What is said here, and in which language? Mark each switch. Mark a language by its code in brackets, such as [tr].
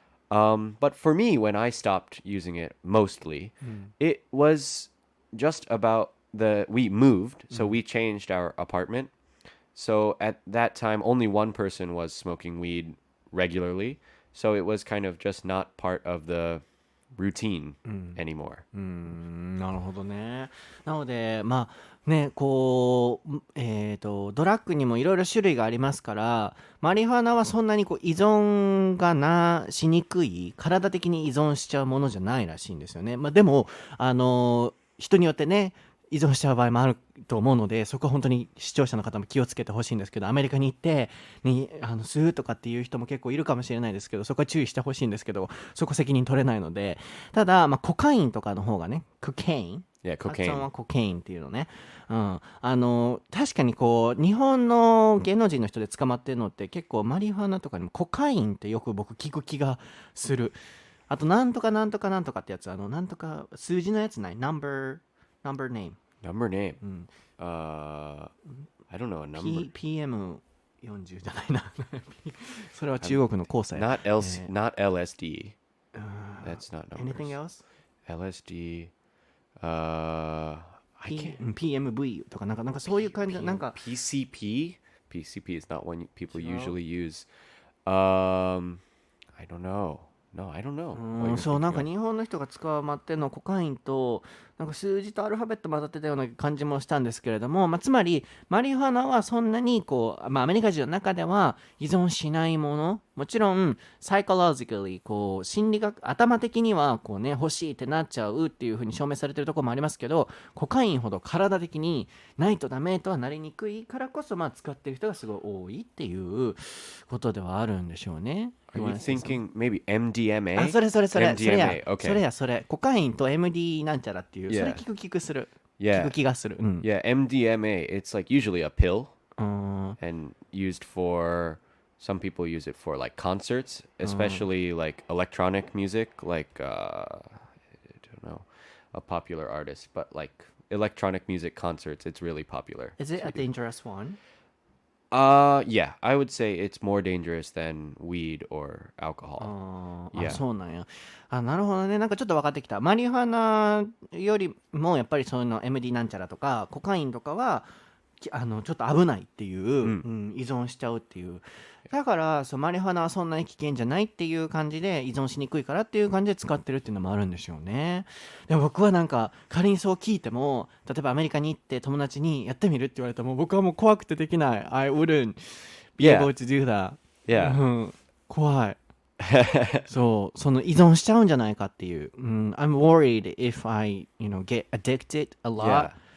[en] But for me, when I stopped using it mostly, it was just about we moved, so we changed our apartment. So at that time, only one person was smoking weed regularly. So it was kind of just not part of the routine anymore. [ja] なるほどね。なのでまあねこうドラッグにもいろいろ種類がありますから、マリファナはそんなにこう依存がしにくい、体的に依存しちゃうものじゃないらしいんですよね。まあでも人によってね依存しちゃう場合もあると思うので、そこは本当に視聴者の方も気をつけてほしいんですけど、アメリカに行って吸うとかっていう人も結構いるかもしれないですけど、そこは注意してほしいんですけど、そこ責任取れないので。ただ、コカインとかの方がね、コケイン、発音はコケインっていうのね、確かにこう日本の芸能人の人で捕まってるのって結構マリファナとかにもコカインってよく僕聞く気がする。あとなんとかなんとかなんとかってやつ、なんとか数字のやつない？ [en] number name. Number name. I don't know a number. PM [ja] P40 じゃないなそれは中国の黄砂や [en] not LSD. That's not numbers. Anything else? LSD. I can't. [ja] PMV とかなんかそういう感じなんか [en] PCP? PCP is not one people usually use. I don't know. No, I don't know. [ja] そうなんか日本の人が使うまってのコカインとなんか数字とアルファベット混ざってたような感じもしたんですけれども、つまりマリファナはそんなにこう、アメリカ人の中では依存しないもの、もちろんpsychologicallyこう心理学頭的にはこうね欲しいってなっちゃうっていう風に証明されてるところもありますけど、コカインほど体的にないとダメとはなりにくいからこそ使ってる人がすごい多いっていうことではあるんでしょうね。 [en] Are you thinking maybe MDMA? [ja] それ [en] MDMA. Okay. [ja] それコカインと MD なんちゃらっていう、それ聞く気がする。 [en] Yeah, MDMA. It's like usually a pill and used for some people use it for like concerts, especially like electronic music, like I don't know, a popular artist, but like electronic music concerts, it's really popular. Is it a dangerous one? Yeah, I would say it's more dangerous than weed or alcohol. [ja] そうなんや。なるほどね。なんかちょっと分かってきた。マリファナよりもやっぱりそういうの MD なんちゃらとかコカインとかはちょっと危ないっていう、依存しちゃうっていう。だからマリファナはそんなに危険じゃないっていう感じで依存しにくいからっていう感じで使ってるっていうのもあるんでしょうね。でも僕はなんか仮にそう聞いても、例えばアメリカに行って友達にやってみるって言われたらもう僕はもう怖くてできない。 [en] I wouldn't be able to do that. Yeah. [ja] 怖い。その依存しちゃうんじゃないかっていう。 [en] I'm worried if I, get addicted a lot.